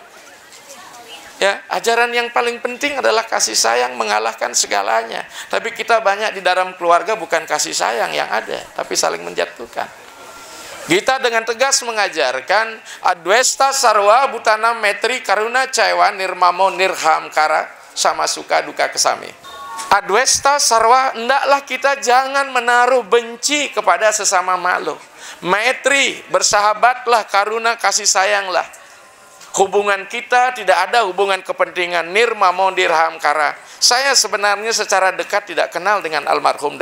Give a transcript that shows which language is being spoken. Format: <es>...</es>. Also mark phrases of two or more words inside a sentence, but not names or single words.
<id>Ya, ajaran yang paling penting adalah kasih sayang mengalahkan segalanya. Tapi kita banyak di dalam keluarga bukan kasih sayang yang ada, tapi saling menjatuhkan. Kita dengan tegas mengajarkan</id> <sa>अद्वेष्टा सर्व भूतानां मैत्रः करुणः चैव निर्ममो निरहंकारः सम सुख दुःख क्षमी. अद्वेष्टा सर्व,</sa> <id>hendaklah kita jangan menaruh benci kepada sesama makhluk. Metri, bersahabatlah, karuna, kasih sayanglah. Hubungan kita tidak ada hubungan kepentingan.</id> <sa>निर्ममो निरहंकारः.</sa> <id>Saya sebenarnya secara dekat tidak kenal dengan almarhum.</id>